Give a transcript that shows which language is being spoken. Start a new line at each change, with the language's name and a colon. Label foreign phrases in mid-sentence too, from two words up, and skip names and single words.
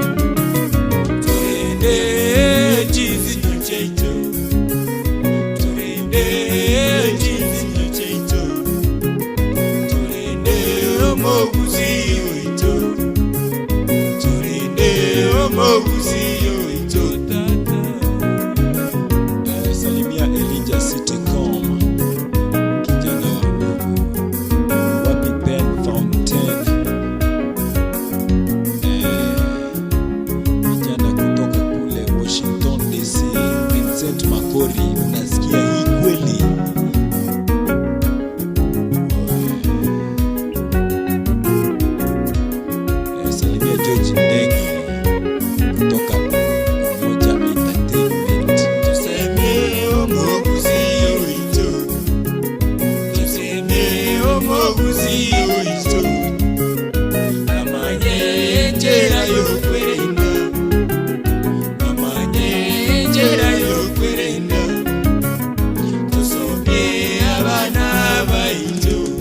Gusii: Turinde chizi kucheito Turinde chizi kucheito Turinde omogusi oito Turinde omogusi oito Salimia Elijah Siko
Swahili: unasikia hii kweli Salimia George Ndege kutoka Moja Entertainment Tuseme
Gusii: omogusi oito Tuseme omogusi oito Amanye njera yokwerenda Amanye njera yokwerenda Tusomye abana baito